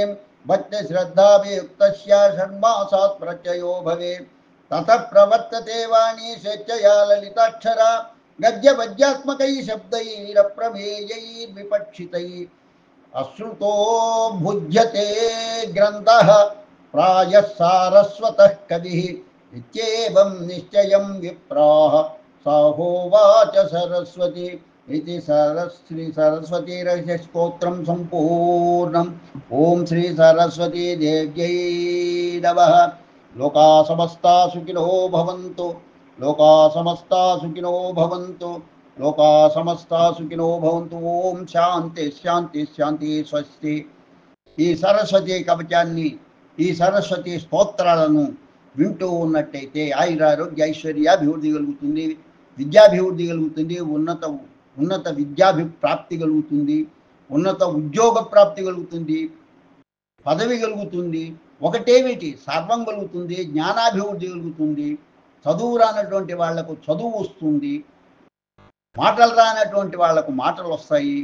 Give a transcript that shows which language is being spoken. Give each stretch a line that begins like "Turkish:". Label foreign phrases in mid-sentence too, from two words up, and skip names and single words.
Sanskrit: भक्तिश्रद्धाभियुक्तस्य षण्मासात् प्रत्ययो भवेत् ततः प्रवर्तते वाणी स्वेच्छया ललिताक्षरा गद्यपद्यात्मकैः शब्दैरप्रमेयैर्विपक्षितैः अश्रुतो भुज्यते ग्रन्थः प्रायः सारस्वतः कविः इत्येवं निश्चयं विप्राः साहोवाच सरस्वती इति श्री सरस्वती रहस्यस्तोत्रं सम्पूर्णम्। ओं श्री सरस्वती देव्यै नमः। लोका समस्ता सुखिनो भवन्तु, लोका समस्ता सुखिनो भवन्तु, लोका समस्ता सुखिनो भवन्तु। ओं శాంతి శాంతి శాంతి స్వస్తి।
Telugu: ఈ సరస్వతి కవచాన్ని, ఈ సరస్వతి స్తోత్రాలను వింటూ ఉన్నట్టయితే ఆయురారోగ్య ఐశ్వర్యాభివృద్ధి కలుగుతుంది, విద్యాభివృద్ధి కలుగుతుంది, ఉన్నత విద్యాభిప్రాప్తి కలుగుతుంది, ఉన్నత ఉద్యోగ ప్రాప్తి కలుగుతుంది, పదవి కలుగుతుంది, ఒకటేమిటి సర్వం కలుగుతుంది, జ్ఞానాభివృద్ధి కలుగుతుంది, చదువు రానటువంటి వాళ్లకు చదువు వస్తుంది, మాటలు రానటువంటి వాళ్లకు మాటలు వస్తాయి.